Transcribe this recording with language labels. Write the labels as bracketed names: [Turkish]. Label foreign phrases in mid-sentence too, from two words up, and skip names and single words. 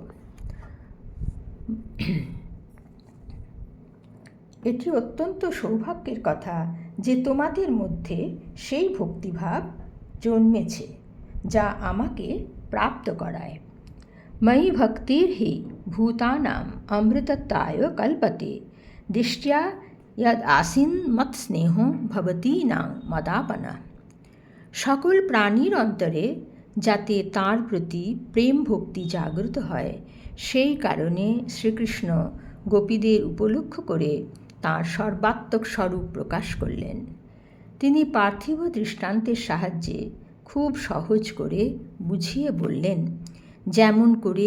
[Bangla] এটি অত্যন্ত সৌভাগ্যের কথা যে তোমাদের মধ্যে সেই ভক্তিভাব জন্মেছে যা আমাকে প্রাপ্ত করায়। [Sanskrit] ময়ি ভক্তির হি ভূতানাম অমৃতত্বায় কল্পতে দৃষ্টিয়া यद आसीन मत स्नेहो भवती नां मदापना। [Bangla] সকল প্রাণীর অন্তরে যাতে তাঁর প্রতি প্রেম ভক্তি জাগ্রত হয়, সেই কারণে শ্রীকৃষ্ণ গোপীদের উপলক্ষ করে তাঁর সর্বাত্মক স্বরূপ প্রকাশ করলেন। তিনি পার্থিব দৃষ্টান্তের সাহায্যে খুব সহজ করে বুঝিয়ে বললেন, যেমন করে